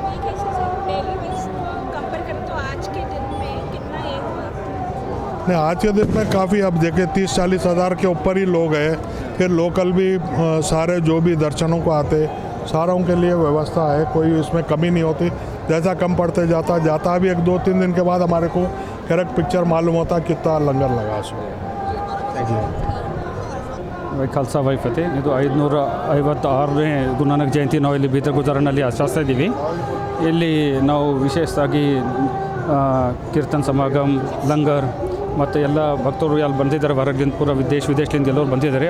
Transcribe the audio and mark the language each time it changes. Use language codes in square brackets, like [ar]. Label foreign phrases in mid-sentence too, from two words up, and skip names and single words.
[hi] नहीं, आज के दिन में काफ़ी, अब देखें 30-40 हज़ार के ऊपर ही लोग हैं। फिर लोकल भी सारे जो भी दर्शनों को आते, सारों के लिए व्यवस्था है, कोई इसमें कमी नहीं होती। जैसा कम पड़ते जाता भी 1-2-3 दिन के बाद हमारे को करेक्ट पिक्चर मालूम होता कितना लंगर लगा उसमें। [pa] ਵਾਹ ਖਾਲਸਾ ਵਾਹ ਫਤਿਹ [kn] ಇದು 556ನೇ ಗುರುನಾನಕ್ ಜಯಂತಿ ನಾವು ಇಲ್ಲಿ ಬೀದರ್ ಗುರುದ್ವಾರನಲ್ಲಿ ಆಚರಿಸ್ತಾ ಇದ್ದೀವಿ. ಇಲ್ಲಿ ನಾವು ವಿಶೇಷವಾಗಿ ಕೀರ್ತನ್ ಸಮಾಗಮ್, ಲಂಗರ್ ಮತ್ತು ಎಲ್ಲ ಭಕ್ತರು ಅಲ್ಲಿ ಬಂದಿದ್ದಾರೆ, ಹೊರಗಿಂದ ಪೂರ ವಿದೇಶದಿಂದ ಎಲ್ಲರೂ ಬಂದಿದ್ದಾರೆ.